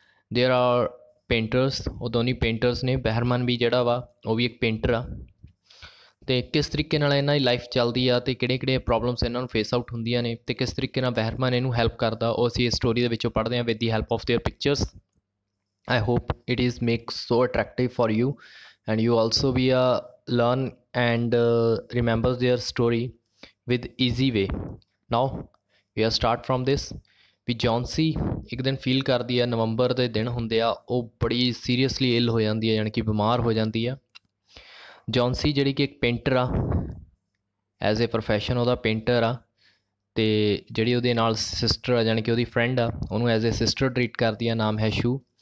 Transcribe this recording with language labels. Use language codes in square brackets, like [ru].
[en] there are painters, [pa] ਉਹ ਦੋਨੇ painters ਨੇ। ਬਹਿਰਮਨ ਵੀ ਜਿਹੜਾ ਵਾ ਉਹ ਵੀ ਇੱਕ ਪੇਂਟਰ ਆ। ਅਤੇ ਕਿਸ ਤਰੀਕੇ ਨਾਲ ਇਹਨਾਂ ਦੀ ਲਾਈਫ ਚੱਲਦੀ ਆ ਅਤੇ ਕਿਹੜੇ ਪ੍ਰੋਬਲਮਸ ਇਹਨਾਂ ਨੂੰ ਫੇਸ ਆਊਟ ਹੁੰਦੀਆਂ ਨੇ ਅਤੇ ਕਿਸ ਤਰੀਕੇ ਨਾਲ ਬਹਿਰਮਨ ਇਹਨੂੰ ਹੈਲਪ ਕਰਦਾ, ਉਹ ਅਸੀਂ ਇਸ ਸਟੋਰੀ ਦੇ ਵਿੱਚੋਂ ਪੜ੍ਹਦੇ ਹਾਂ [en] With the help of their pictures. I hope it is makes so attractive for you and you also be learn and remember their story with easy way. Now we start from this। [pa] ਵੀ ਜੌਨਸੀ ਇੱਕ ਦਿਨ feel ਕਰਦੀ ਆ, ਨਵੰਬਰ ਦੇ ਦਿਨ ਹੁੰਦੇ ਆ, ਉਹ ਬੜੀ ਸੀਰੀਅਸਲੀ ਇਲ ਹੋ ਜਾਂਦੀ ਆ, ਯਾਨੀ ਕਿ ਬਿਮਾਰ ਹੋ ਜਾਂਦੀ ਆ। ਜੌਨਸੀ ਜਿਹੜੀ ਕਿ ਇੱਕ ਪੇਂਟਰ ਆ, ਐਜ਼ ਏ ਪ੍ਰੋਫੈਸ਼ਨ ਉਹਦਾ ਪੇਂਟਰ ਆ, ਅਤੇ ਜਿਹੜੀ ਉਹਦੇ ਨਾਲ ਸਿਸਟਰ ਆ ਯਾਨੀ ਕਿ ਉਹਦੀ ਫਰੈਂਡ ਆ ਉਹਨੂੰ ਐਜ਼ ਏ ਸਿਸਟਰ ਟਰੀਟ ਕਰਦੀ ਆ, ਨਾਮ ਹੈ ਸ਼ੂ।